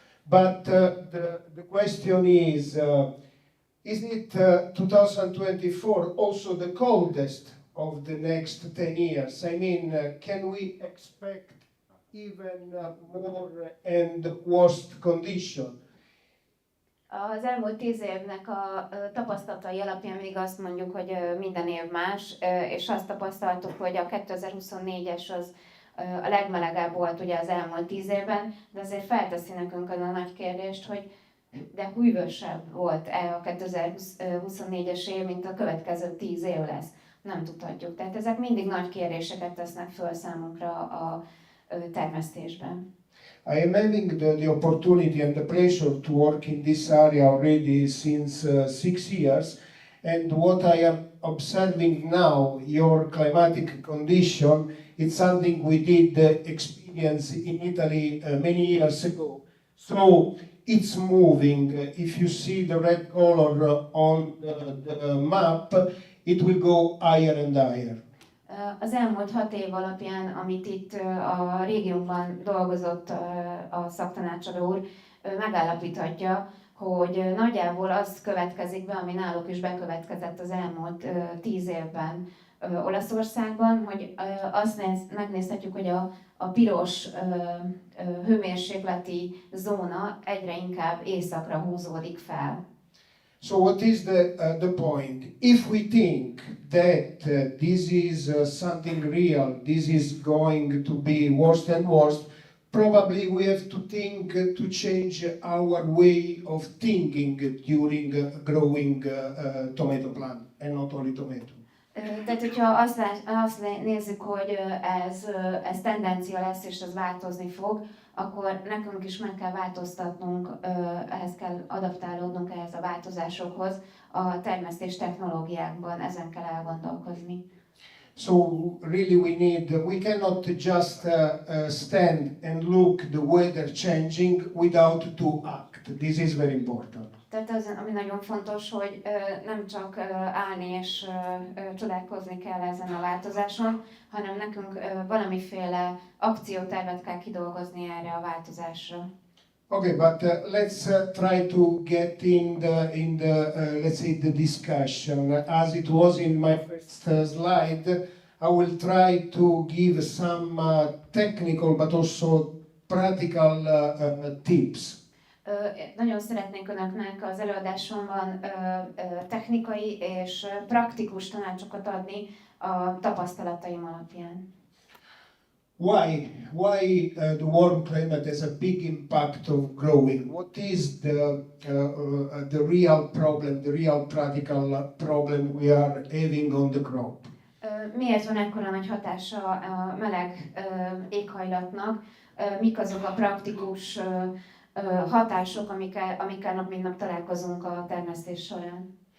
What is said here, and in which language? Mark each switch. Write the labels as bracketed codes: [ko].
[en] But the question is it 2024 also the coldest of the next 10 years? I mean, can we expect even more and worse condition? [hu] Az elmúlt 10 évnek a tapasztalatai alapján még azt mondjuk, hogy minden év más, és azt tapasztaltuk, hogy a 2024-es az a legmelegebb volt ugye az elmúlt 10 évben, de azért felteszi nekünk az a nagy kérdést, hogy de hűvösebb volt-e a 2024-es év, mint a következő 10 év lesz. Nem tudhatjuk. Tehát ezek mindig nagy kérdéseket tesznek föl számunkra a termesztésben. [en] I am having the opportunity and the pleasure to work in this area already since 6 years, and what I am observing now, your climatic condition, it's something we did experience in Italy many years ago. So it's moving. If you see the red color on the map, it will go higher and higher. [hu] Az elmúlt 6 év alapján, amit itt a régiónkban dolgozott a szaktanácsadó úr, megállapíthatja, hogy nagyjából az következik be, ami náluk is bekövetkezett az elmúlt 10 évben Olaszországban, hogy azt megnézhetjük, hogy a piros hőmérsékleti zóna egyre inkább északra húzódik fel. [en] So what is the point? If we think that this is something real, this is going to be worse and worse, probably we have to think to change our way of thinking during growing tomato plant, and not only tomato. [hu] Tehát, hogyha azt nézzük, hogy ez tendencia lesz, és ez változni fog, akkor nekünk is meg kell változtatnunk, ehhez kell adaptálódnunk ehhez a változásokhoz, a termesztés technológiákban, ezen kell elgondolkozni. [en] So really we cannot just stand and look the weather changing without to act. This is very important. [hu] Tehát az, ami nagyon fontos, hogy nem csak állni és csodálkozni kell ezen a változáson, hanem nekünk valamiféle akciótervet kell kidolgozni erre a változásra. [en] Okay, but let's try to get in the let's say the discussion. As it was in my first slide, I will try to give some technical but also practical tips. [hu] Nagyon szeretnék Önöknek az előadásomban technikai és praktikus tanácsokat adni a tapasztalataim alapján. [en] Why the warm climate has a big impact of growing? What is the real problem, the real practical problem we are having on the crop? [hu] Miért van ekkora nagy hatása a meleg éghajlatnak? Mik azok a praktikus hatások, amikkel nap mint nap találkozunk a termesztés során?